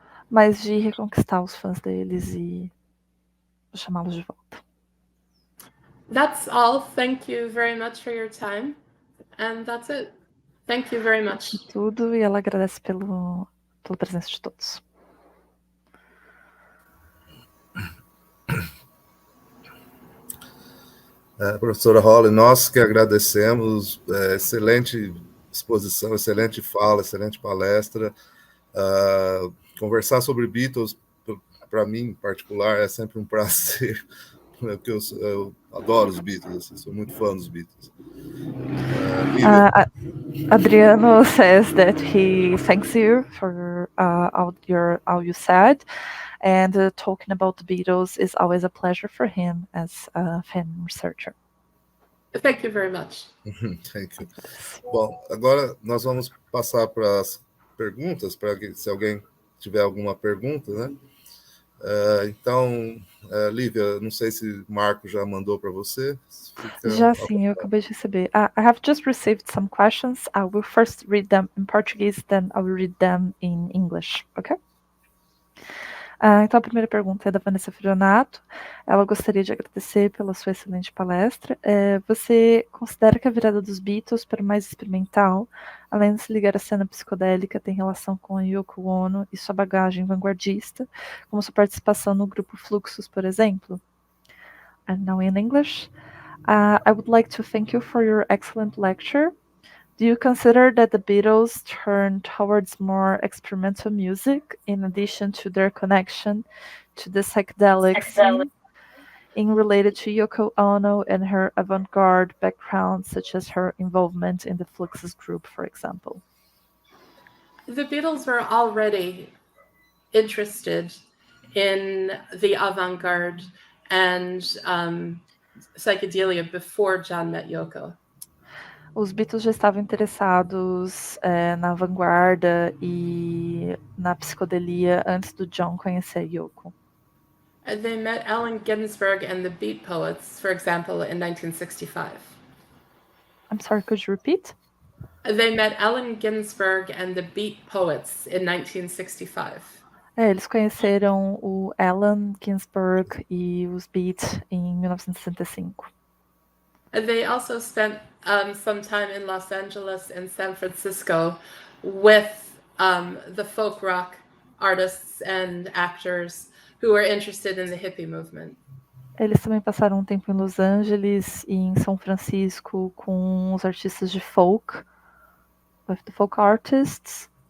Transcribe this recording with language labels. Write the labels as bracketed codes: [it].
[pt] Mas de reconquistar os fãs deles e chamá-los de volta. [en] That's all. Thank you very much for your time. And that's it. Thank you very much. [pt] Tudo, e ela agradece pela presença de todos. Professora Holly, nós que agradecemos, excelente exposição, excelente fala, excelente palestra. Conversar sobre Beatles, para mim em particular, é sempre um prazer, porque eu adoro os Beatles, assim, sou muito fã dos Beatles. [en] Adriano says that he thanks you for all you said, and talking about the Beatles is always a pleasure for him as a fan researcher. Thank you very much. Thank you. [pt] Bom, agora nós vamos passar para as perguntas, para se alguém tiver alguma pergunta, né? Então, Lívia, não sei se Marco já mandou para você. Já sim, eu acabei de receber. [en] I have just received some questions. I will first read them in Portuguese, then I will read them in English, okay? [pt] Então, a primeira pergunta é da Vanessa Fionato. Ela gostaria de agradecer pela sua excelente palestra. Você considera que a virada dos Beatles para o mais experimental, além de se ligar à cena psicodélica, tem relação com a Yoko Ono e sua bagagem vanguardista, como sua participação no grupo Fluxus, por exemplo? [en] And now in English. I would like to thank you for your excellent lecture. Do you consider that the Beatles turned towards more experimental music in addition to their connection to the psychedelic scene in related to Yoko Ono and her avant-garde background, such as her involvement in the Fluxus group, for example? The Beatles were already interested in the avant-garde and psychedelia before John met Yoko. [pt] Os Beatles já estavam interessados na vanguarda e na psicodelia antes do John conhecer a Yoko. [en] They met Allen Ginsberg and the Beat Poets, for example, in 1965. I'm sorry, could you repeat? They met Allen Ginsberg and the Beat Poets in 1965. [pt] Eles conheceram o Allen Ginsberg e os Beats em 1965. [en] They also spent some time in Los Angeles and San Francisco with the folk rock artists and actors who were interested in the hippie movement. [pt] Eles também passaram um tempo em Los Angeles e em São Francisco com os artistas de folk, [en] with the folk artists.